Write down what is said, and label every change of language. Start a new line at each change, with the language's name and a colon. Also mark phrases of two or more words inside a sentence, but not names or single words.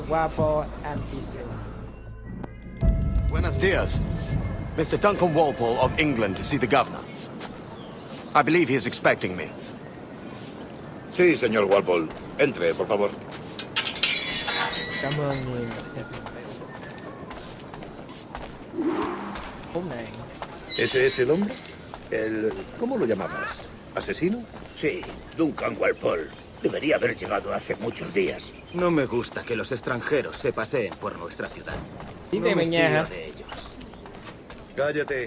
English: Walpole NPC.
Spanish: Buenos dias. Mr.
English: Duncan Walpole of England to see the governor. I believe he is expecting me.
Spanish: Sí, señor Walpole. Entre, por favor.
Vietnamese: Cảm ơn nhiều. Khốn nạn.
Spanish: ¿Ese es el hombre? El... ¿Cómo lo llamabas? ¿Asesino? Sí, Duncan Walpole. Debería haber llegado hace muchos días. No me gusta que los extranjeros se paseen por nuestra ciudad.
Vietnamese: Tiếng
Spanish: No
Vietnamese: Tây
Spanish: me
Vietnamese: Ban Nha
Spanish: fío
Vietnamese: hả?
Spanish: de ellos. Cállate.